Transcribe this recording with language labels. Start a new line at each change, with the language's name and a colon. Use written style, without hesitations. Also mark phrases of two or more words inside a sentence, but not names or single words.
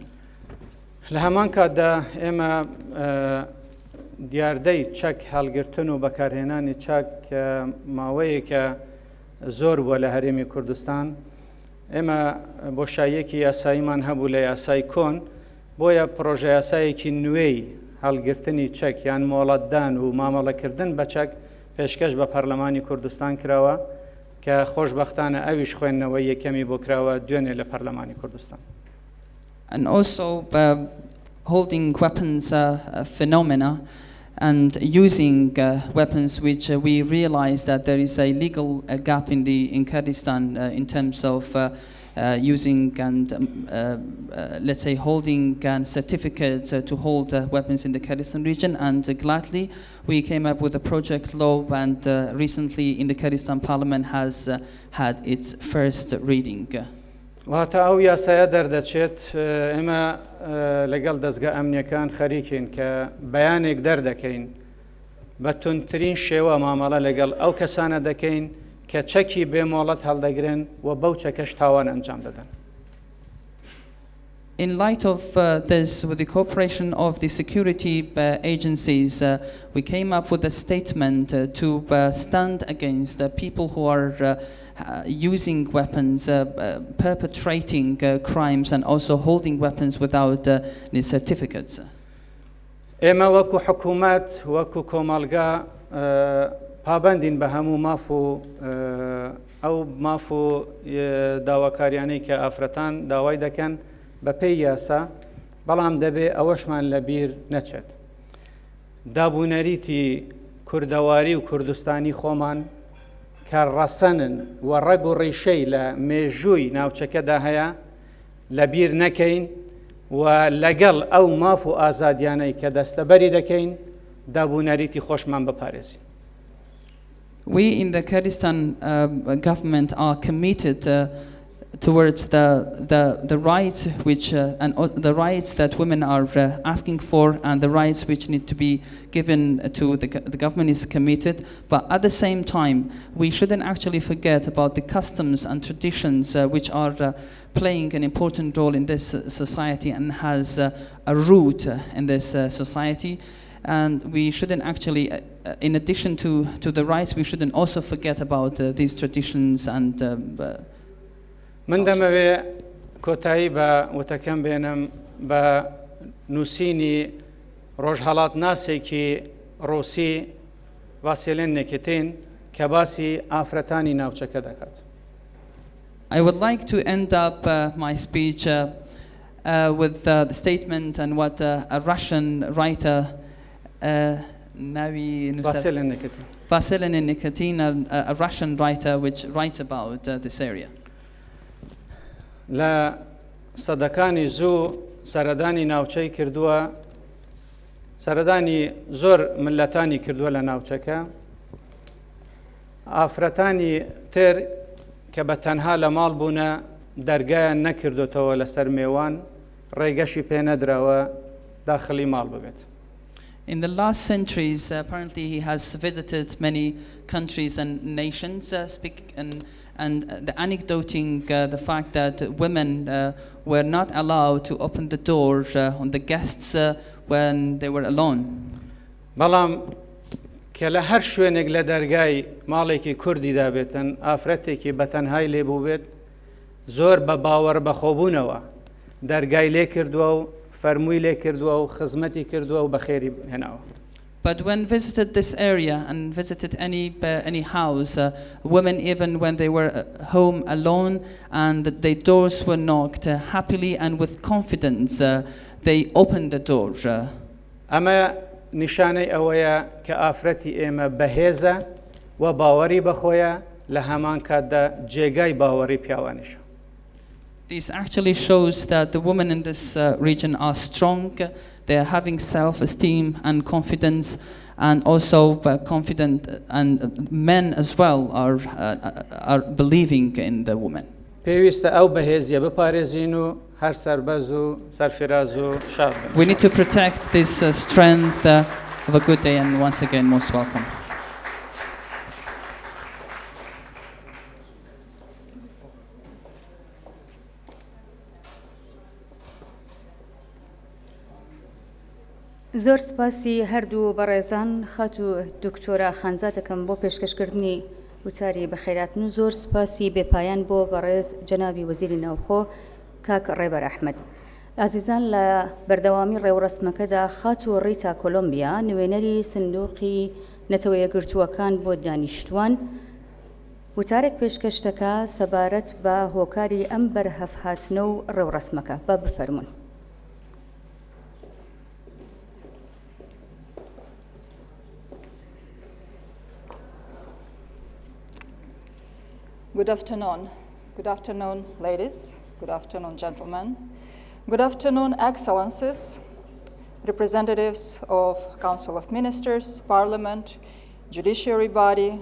Central Kurdish: لە هەمان کاتدا ئێمە دیاردەی چەک هەڵگرتن و بەکارهێنانی چەک ماوەیەکە زۆر بووە لە هەرێمی کوردستان. ئێمە بۆشاییەکی یاساییمان هەبوو لە یاسای کۆن، بۆیە پرۆژە یاسایەکی نوێی هەڵگرتنی چەک یان مۆڵەتدان و مامەڵەکردن بە چەک پێشکەش بە پەرلەمانی کوردستان کراوە کە خۆشبەختانە ئەویش خوێندنەوەی یەکەمی بۆ کراوە دوێنێ لە پەرلەمانی کوردستان.
English: And also holding weapons phenomena and using weapons, which we realize that there is a legal gap in Kurdistan in terms of using and let's say holding certificates to hold weapons in the Kurdistan region. And gladly we came up with a project law, and recently in the Kurdistan parliament has had its first reading.
Central Kurdish: واتە ئەو یاسایە دەردەچێت ئێمە لەگەڵ دەستگا ئەمنیەکان خەریکین کە بەیانێک دەردەکەین بە توندترین شێوە مامەڵە لەگەڵ ئەو کەسانە دەکەین کە چەکی بێمۆڵەت هەڵدەگرن و بەو چەکەش تاوان ئەنجام دەدەن.
English: In light of this, with the cooperation of the security agencies, we came up with a statement to stand against people who are using weapons, perpetrating crimes, and also holding weapons without any certificates.
Central Kurdish: ئێمە وەکو حکوومەت وەکو کۆمەڵگا پابەندین بە هەموو ماف و ئەو ماف و داواکاریانەی کە ئافرەتان داوای دەکەن بە پێی یاسا، بەڵام دەبێ ئەوەشمان لەبیر نەچێت. دابوونەریتی کوردەواری و کوردستانی خۆمان کە ڕەسەنن و ڕەگ و ڕیشەی لە مێژووی ناوچەکەدا هەیە لەبیر نەکەین و لەگەڵ ئەو ماف و ئازادیانەی کە دەستەبەری دەکەین دابوونەریتی خۆشمان بپارێزین.
English: We in the Kurdistan government are committed towards the rights which and the rights that women are asking for, and the rights which need to be given to the government is committed. But at the same time, we shouldn't actually forget about the customs and traditions which are playing an important role in this society and has a root in this society. and we shouldn't actually, in addition to the rights, we shouldn't also forget about these traditions and
Central Kurdish: من دەمەوێ کۆتایی بە وتەکەم بێنم بە نووسینی ڕۆژهەڵات ناسێکی ڕۆسی ڤاسێلێن نێکێتین کە باسی ئافرەتانی ناوچەکە دەکات.
English: I would like to end up my speech with the statement and what a Russian writer, Vasily Nikitin, a Russian writer, which writes about this area.
Central Kurdish: لە سەدەکانی زوو سەردانی ناوچەی کردووە، سەردانی زۆر ملەتانی کردووە لە ناوچەکە، ئافرەتانی تر کە بە تەنها لە ماڵ بوونە دەرگایان نەکردوتەوە لەسەر میێوان ڕێگەشی پێ نەدراوە داخلی ماڵ ببێت.
English: In the last centuries, apparently he has visited many countries and nations, and the anecdoting the fact that women were not allowed to open the door on the guests when they were alone.
Central Kurdish: بەڵام کە لە هەر شوێنێک لە دەرگای ماڵێکی کوردی دابێتن ئافرەتێکی بەتەنهای لێبوو بێت زۆر بە باوەڕ بەخۆبوونەوە دەرگای لێ کردووە و فەرمووی لێ کردووە و خزمەتی کردووە و بەخێری هێناوە.
English: But when visited this area and visited any house, women, even when they were home alone and the doors were knocked, happily and with confidence, they opened the door.
Central Kurdish: ئەمە نیشانەی ئەوەیە کە ئافرەتی ئێمە بەهێزە و باوەڕی بەخۆیە لە هەمان کاتدا جێگای باوەڕی پیاوانیش.
English: This actually shows that the women in this region are strong. They are having self-esteem and confidence, and also confident, and men as well are believing in the women.
Central Kurdish: پێویستە ئەو بەهێزیە بپارێزین و هەر سەربەز و سەرفراز و شاد بن.
English: We need to protect this strength. Have a good day, and once again, most welcome.
Central Kurdish: زۆر سپاسی هەردوو بەڕێزان خات و دکتۆرە خانزاتەکەم بۆ پێشکەشکردنی وتاری بەخێراتن و زۆر سپاسی بێپایان بۆ بەڕێز جەنابی وەزیری ناوخۆ کاک ڕێبەر ئەحمەد. ئازیزان لە بەردەوامی ڕێوەڕەسمەکەدا خات و ڕیتا کۆلۆمبیا نوێنەری سندوقی نەتەوە یەکگرتووەکان بۆ دانیشتوان وتارێک پێشکەشتەکە سەبارەت بە هۆکاری ئەم بەرهەفهاتنە و ڕێوەڕەسمەکە بە بفەرمون.
English: Good afternoon. Good afternoon, ladies. Good afternoon, gentlemen. Good afternoon, excellencies, representatives of Council of Ministers, Parliament, Judiciary Body.